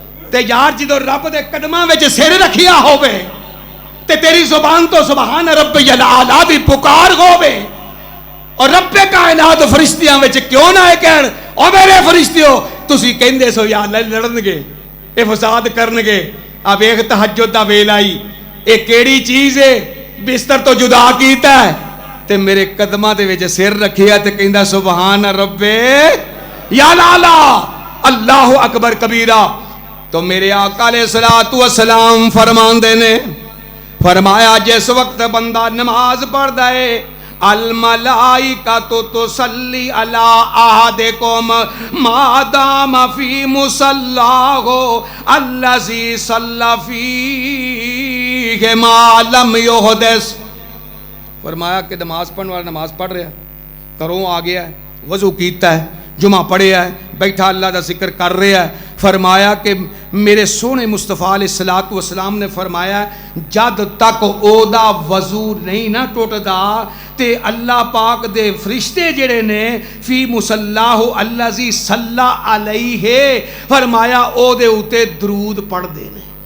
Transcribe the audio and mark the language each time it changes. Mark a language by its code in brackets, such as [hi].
[pa] تے یار جدو رب دے قدماں وچ سر رکھیا ہووے تے تیری زبان تو سبحان ربی الاعلی دی پکار ہووے، اور رب کائنات فرشتیاں وچ کیوں نہ کہن او میرے فرشتیو تسی کہندے سو یا اللہ لڑن گے، اے فساد کرن گے، اب ایک تہجد دا ویلا آئی، اے کیڑی چیز ہے بستر تو جدا کیتا ہے تے میرے قدماں دے وچ سر رکھیا تے کہندا سبحان رب یا لالا اللہ اکبر کبیرہ. تو میرے آقا علیہ الصلوۃ والسلام فرماندے نے، فرمایا جس وقت بندہ نماز پڑھدا ہے [ar] الملائکہ تصلی علی احدکم ما دام فی مصلاہ الذی صلی فیہ ما لم یحدث. [pa] فرمایا کہ نماز پڑھنے والا نماز پڑھ رہا ہے، گھروں آ گیا ہے، وضو کیتا ہے، جمعہ پڑھیا ہے، بیٹھا اللہ دا ذکر کر رہا ہے. فرمایا کہ میرے سونے مصطفیٰ علیہ الصلوۃ والسلام نے فرمایا جد تک او دا وضو نہیں نہ ٹوٹدا تے اللہ پاک دے فرشتے جڑے نے [ar] فی مصلاہ الذی صلی علیہ، [pa] فرمایا او دے اوتے درود پڑھ دے نے.